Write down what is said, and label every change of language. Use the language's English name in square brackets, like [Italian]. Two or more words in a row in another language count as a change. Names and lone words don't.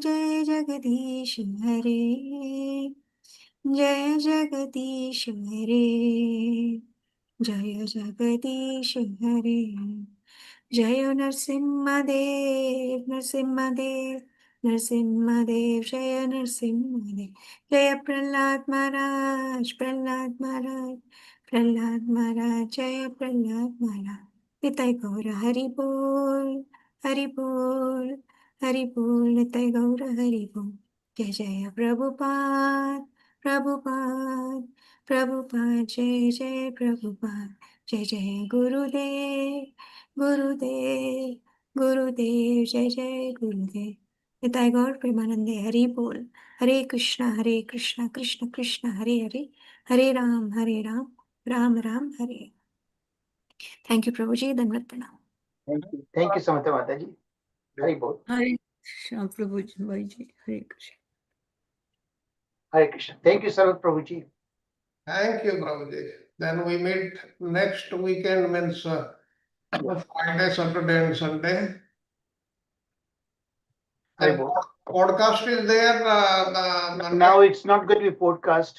[Sanskrit] जय जगदीश हरे। जय जगदीश हरे. जय जगदीश हरे. जय नृसिंहदेव, नृसिंहदेव, नृसिंहदेव, जय नृसिंहदेव. जय प्रह्लाद महाराज, प्रह्लाद महाराज, प्रह्लाद महाराज, जय प्रह्लाद महाराज. निताई गौर हरि बोल, हरि बोल, हरि बोल, निताई गौर हरि बोल. जय जय प्रभुपाद, प्रभुपाद, प्रभुपाद, जय जय प्रभुपाद, जय जय गुरुदेव, गुरुदेव, गुरुदेव, जय जय गुरुदेव. निताई गौर प्रेमानंदे हरि बोल। हरे कृष्ण, कृष्ण कृष्ण, हरे हरे, हरे राम, राम राम, हरे. [English] Thank you, Prabhuji. [Sanskrit] दण्डवत् प्रणाम. [English] Thank you, Samantha Mataji. [Sanskrit] हरि बोल. हरे कृष्ण, [English] Prabhuji, Bhaiji. [Sanskrit] हरे कृष्ण. हरे कृष्ण. [English] Thank you, Sarat Prabhuji. Thank you, Prabhuji. Then we meet next weekend, means Friday, Saturday, and Sunday. Hari And Bol. podcast is there. Now it's not going to be podcast.